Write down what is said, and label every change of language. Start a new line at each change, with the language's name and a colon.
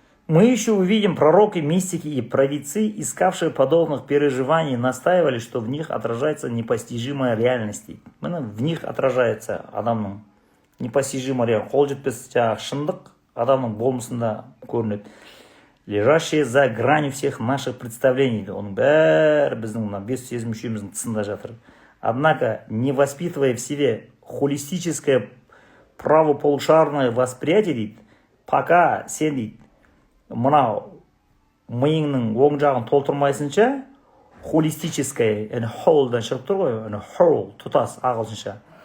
Russian: Мы еще увидим пророки, мистики и провидцы, искавшие подобных переживаний, настаивали, что в них отражается непостижимая реальность. В них отражается адамның непостижимая реальность.
Kazakh: Қол жетпес шындық адамның болмысында көрінеді.
Russian: Лежащие за гранью всех наших представлений.
Kazakh: Оның бәрі біздің бес сезім мүшеміздің тысында жатыр.
Russian: Однако, не воспитывая в себе холистическое правополушарное восприятие,
Kazakh: дейді, пока сен дейді, мынау миыңның оң жағын толтырмайсынша, холистическое, whole'дан шығып тұр ғой, whole, тұтас ағылшынша.